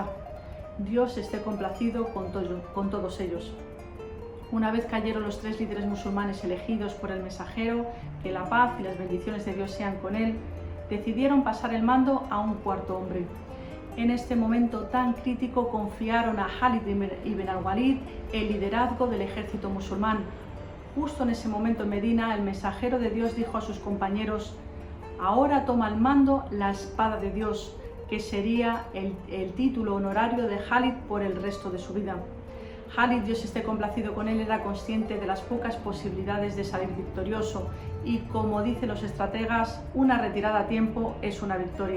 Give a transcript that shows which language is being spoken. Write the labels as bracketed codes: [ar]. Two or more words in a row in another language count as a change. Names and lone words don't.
[es] Dios esté complacido con todos ellos. Una vez cayeron los 3 líderes musulmanes elegidos por el mensajero, que la paz y las bendiciones de Dios sean con él, decidieron pasar el mando a un cuarto hombre. En este momento tan crítico confiaron a Khalid ibn al-Walid el liderazgo del ejército musulmán. Justo en ese momento en Medina, el mensajero de Dios dijo a sus compañeros: ahora toma al mando la espada de Dios, que sería el título honorario de Khalid por el resto de su vida. Khalid, Dios esté complacido con él, era consciente de las pocas posibilidades de salir victorioso y, como dicen los estrategas, una retirada a tiempo es una victoria.